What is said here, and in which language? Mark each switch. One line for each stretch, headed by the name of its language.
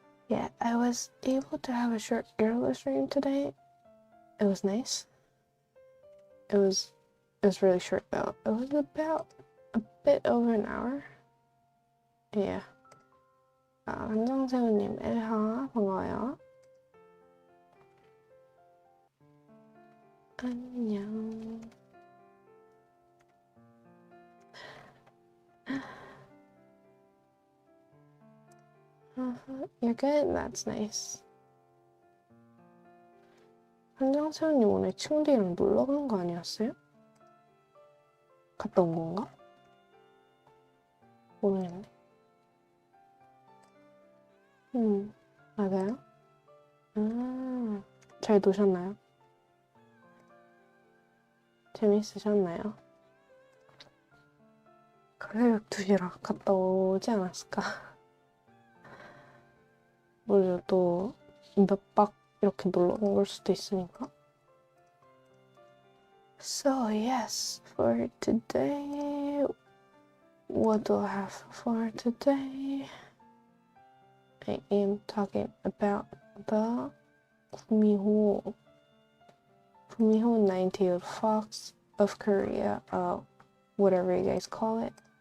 English: Yeah, I was able to have a short girl stream today. It was nice. It was really short though. It was about a bit over an hour. Yeah.
Korean: 한정세우님, 엘하, 반가워요. 안녕.
English: You're good? That's nice.
Korean: 한정세우님 오늘 친구들이랑 놀러 간 거 아니었어요? 갔다 온 건가? 모르겠네. 맞아요? 잘 노셨나요? 재밌으셨나요? 새벽 2시라 갔다 오지 않았을까? 모르죠. 또 몇 박 이렇게 놀러 온 걸 수도 있으니까.
English: So yes, for today, what do I have for today? I am talking about the gumiho 9-tailed fox of Korea, whatever you guys call it.